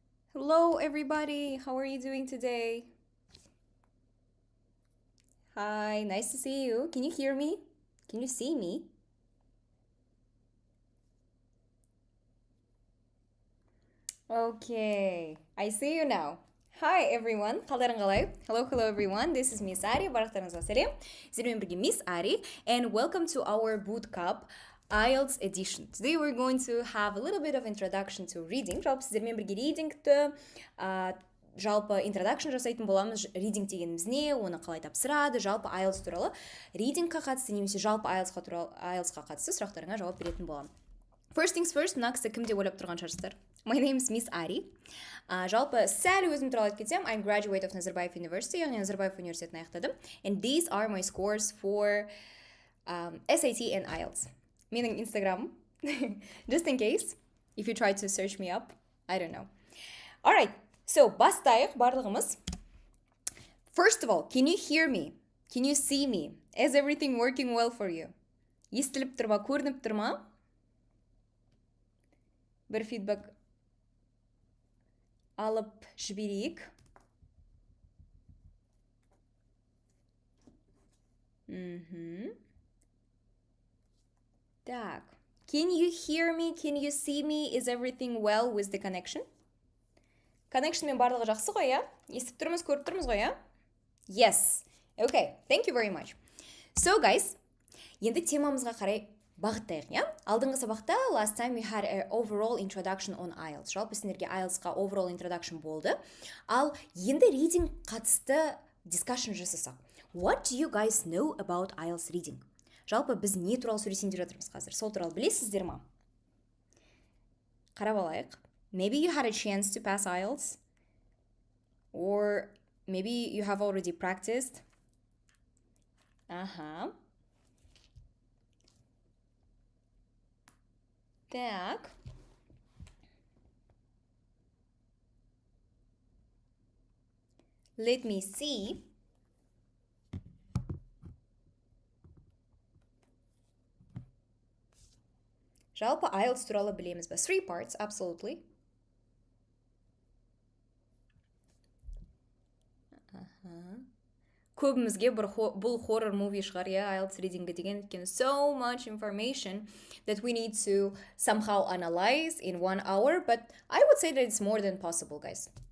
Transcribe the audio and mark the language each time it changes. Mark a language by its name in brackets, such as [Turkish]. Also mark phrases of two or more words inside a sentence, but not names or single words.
[English] Hello, everybody. How are you doing today? Hi, nice to see you. Can you hear me? Can you see me? Okay, I see you now. Hi, everyone. [Kazakh] Қалдарың қалай? [English] Hello, everyone. This is Miss Ari. [Kazakh] Барлықтарыңызға сәлем. Сіздермен бірге [English] Miss Ari, and welcome to our bootcamp IELTS edition. Today we're going to have a little bit of introduction to reading. [Kazakh] Жалпы сіздермен бірге readingті жалпы introduction жасайтын боламыз. Reading дегеніміз не, оны қалай тапсырады, жалпы IELTS туралы readingқа қатысты немесе жалпы IELTS-қа қатысты сұрақтарыңа жауап беретін боламын. [English] First things first, [Kazakh] мына кісі кім деп ойлап тұрған шығарсыздар? [English] My name is Miss Ari. [Kazakh] Жалпы сәл өзім туралы айтып кетсем, [English] I'm graduate of Назарбаев University, [Kazakh] яғни Назарбаев университетін аяқтадым. [English] And these are my scores for SAT and IELTS. Менің Instagram, just in case, if you try to search me up, I don't know. Alright, so [Kazakh] бастайық барлығымыз. [English] First of all, can you hear me? Can you see me? Is everything working well for you? [Kazakh] Естіліп тұр ма, көрініп тұр ма? Бір фидбэк алып жіберейік. Так. [English] Can you hear me? Can you see me? Is everything well with the connection? [Kazakh] Connectionмен барлығы жақсы ғой, иә? Естіп тұрмыз, көріп тұрмыз ғой, иә? [English] Yes. Okay, thank you very much. So, guys, [Kazakh] енді темамызға қарай бағыттайық, иә? Алдыңғы сабақта [English] last time we had an overall introduction on IELTS. [Kazakh] Жалпы сендерге IELTS-қа [English] overall introduction [Kazakh] болды. Ал енді reading қатысты discussion жасасақ. [English] What do you guys know about IELTS reading? [Kazakh] Жалпы біз не туралы сөйлесейін деп жатырмыз қазір? Сол туралы білесіздер ма? Қарап алайық. [English] Maybe you had a chance to pass IELTS, or maybe you have already practiced. Так. Let me see. [Kazakh] Жалпы IELTS туралы білеміз бе? [English] 3 parts, absolutely. [Kazakh] Көбімізге бұл [English] horror movie [Kazakh] шығар, иә, IELTS reading-ге деген, өйткені [English] so much information that we need to somehow analyze in 1 hour, but I would say that it's more than possible, guys.